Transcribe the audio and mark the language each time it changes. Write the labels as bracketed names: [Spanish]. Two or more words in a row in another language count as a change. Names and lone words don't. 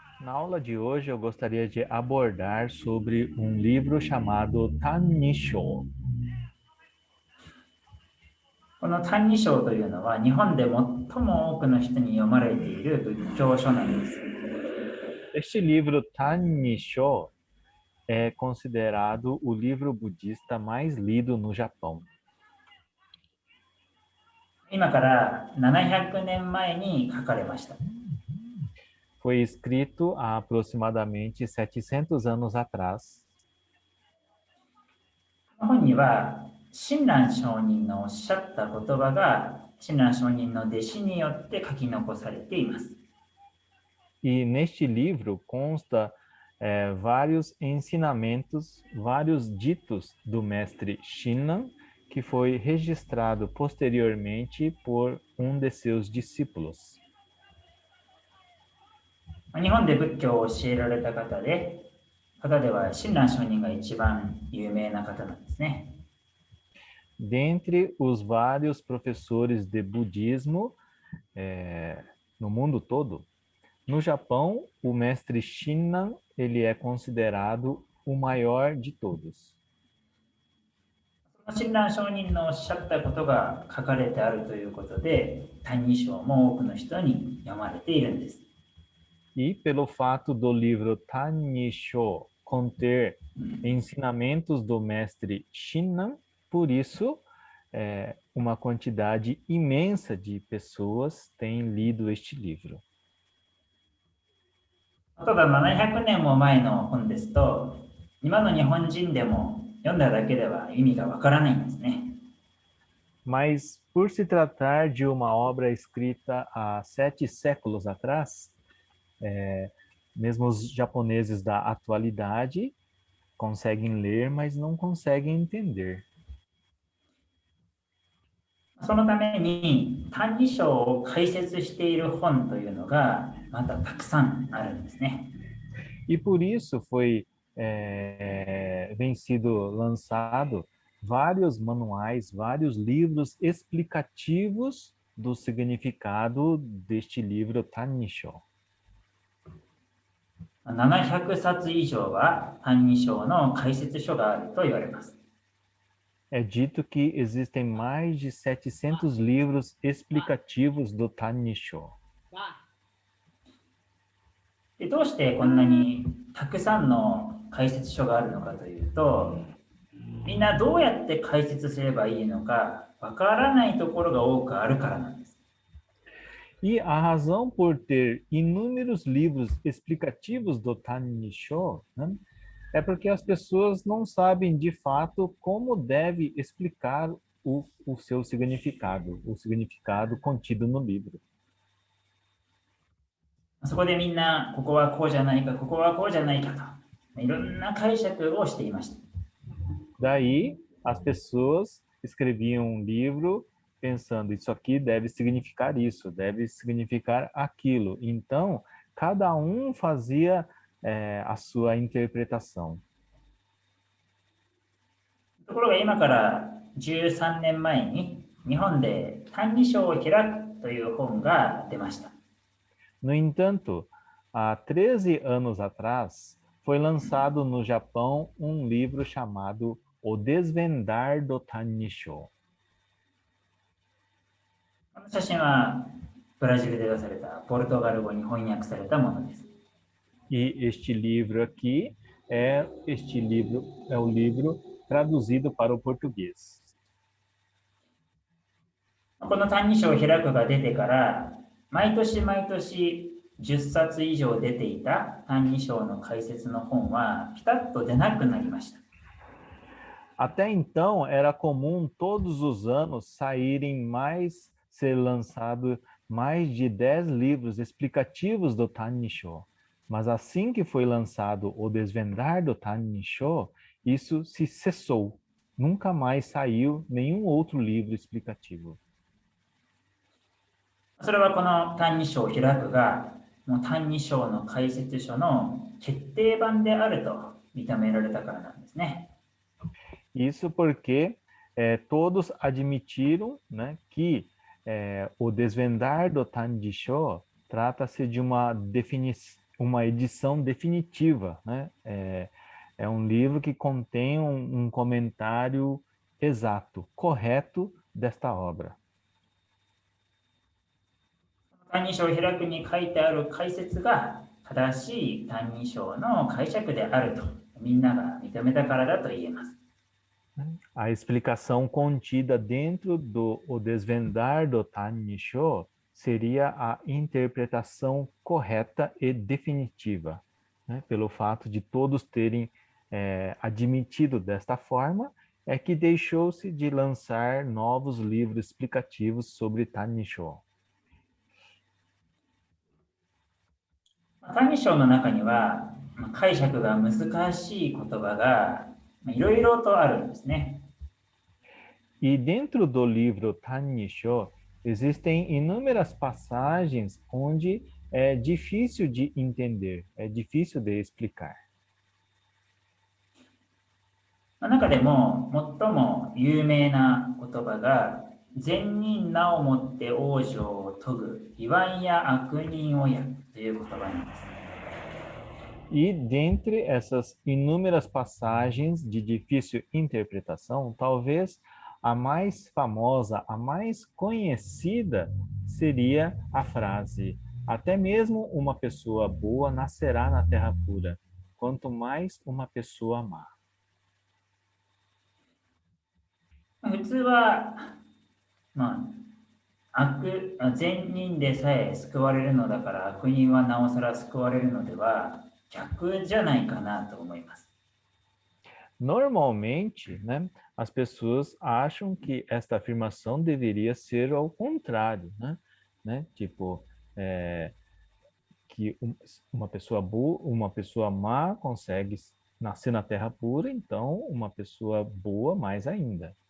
[Portuguese] Na aula de hoje eu gostaria de abordar sobre um livro chamado Tannisho. [Japanese] この「歎異抄」というのは日本で最も多くの人に読まれている仏教書なんです。 [Portuguese] Este livro Tannisho é considerado o livro budista mais lido no Japão. [Japanese] 今から700年前に書かれました。 [Portuguese] Foi escrito há aproximadamente 700 anos atrás. [Japanese] この本には親鸞上人のおっしゃった言葉が親鸞上人の弟子によって書き残されています。 [Portuguese] E neste livro consta vários ensinamentos, vários ditos do mestre Shinran, que foi registrado posteriormente por um de seus discípulos. [Japanese] 日本で仏教を教えられた方では親鸞上人が一番有名な方なんですね。 [Portuguese] Dentre os vários professores de budismo no mundo todo, no Japão, o mestre Shinran, ele é considerado o maior de todos. [Japanese] 親鸞上人のおっしゃったことが書かれてあるということで、歎異抄も多くの人に読まれているんです。 [Portuguese] E pelo fato do livro Tannisho conter ensinamentos do mestre Shinran, por isso uma quantidade imensa de pessoas tem lido este livro. [Japanese] ただ700年も前の本ですと、今の日本人でも読んだだけでは意味がわからないんですね。 [Portuguese] Mas por se tratar de uma obra escrita há 7 séculos atrás, mesmo os japoneses da atualidade conseguem ler, mas não conseguem entender. [Japanese] そのために「歎異抄」を解説している本というのがまたたくさんあるんですね。 [Portuguese] E por isso vem sido lançado vários manuais, vários livros explicativos do significado deste livro Tannisho. [Japanese] 700 冊以上は「歎異抄」の解説書があると言われます。 [Portuguese] É dito que existem mais de 700 livros explicativos do Tannisho. [Japanese] でどうしてこんなにたくさんの解説書があるのかというと、みんなどうやって解説すればいいのかわからないところが多くあるからなんです。 [Portuguese] E a razão por ter inúmeros livros explicativos do Tannisho, né, é porque as pessoas não sabem de fato como deve explicar o seu significado, o significado contido no livro. [Japanese] そこでみんなここはこうじゃないか、ここはこうじゃないかといろんな解釈をしていました。 [Portuguese] Daí as pessoas escreviam um livro pensando, isso aqui deve significar isso, deve significar aquilo. Então, cada um fazia a sua interpretação. [Japanese] ところが今から13年前に日本で「歎異抄を開く」という本が出ました。 [Portuguese] No entanto, há 13 anos atrás, foi lançado no Japão um livro chamado O Desvendar do Tannisho. [Japanese] この写真はブラジルで出されたポルトガル語に翻訳されたものです。 [Portuguese] E este livro aqui é o livro traduzido para o português. [Japanese] この「歎異抄を開く」が出てから毎年毎年10冊以上出ていた「歎異抄」の解説の本はピタッと出なくなりました。 [Portuguese] Até então, era comum todos os anos ser lançado mais de 10 livros explicativos do Tannisho. Mas assim que foi lançado O Desvendar do Tannisho, isso se cessou. Nunca mais saiu nenhum outro livro explicativo. [Japanese] それはこの「歎異抄を開く」がもう「歎異抄」の解説書の決定版であると認められたからなんですね。 [Portuguese] Isso porque todos admitiram, né, que o Desvendar do Tannisho trata-se de uma uma edição definitiva, né? É um livro que contém um comentário exato, correto desta obra. [Japanese] 歎異抄を開くに書いてある解説が正しい歎異抄の解釈であるとみんなが認めたからだと言えます。 [Portuguese] A explicação contida dentro do O Desvendar do Tanisho seria a interpretação correta e definitiva, né? Pelo fato de todos terem admitido desta forma, é que deixou-se de lançar novos livros explicativos sobre Tanisho. [Japanese] 歎異抄の中には解釈が難しい言葉がいろいろとあるんですね。 [Portuguese] E dentro do livro Tanisho existem inúmeras passagens onde é difícil de entender, é difícil de explicar. [Japanese] 中でも最も有名な言葉が善人なをもって往生を説ぐ欺瞞や悪人をやという言葉なんです。 [Portuguese] E dentre essas inúmeras passagens de difícil interpretação, talvez a mais famosa, a mais conhecida seria a frase: até mesmo uma pessoa boa nascerá na terra pura, quanto mais uma pessoa má. [Japanese] 普通は、善人でさえ救われるのだから悪人はなおさら救われるのでは逆じゃないかなと思います。 [Portuguese] Normalmente, né, as pessoas acham que esta afirmação deveria ser ao contrário, né? Tipo, que uma pessoa boa, uma pessoa má consegue nascer na terra pura, então uma pessoa boa mais ainda.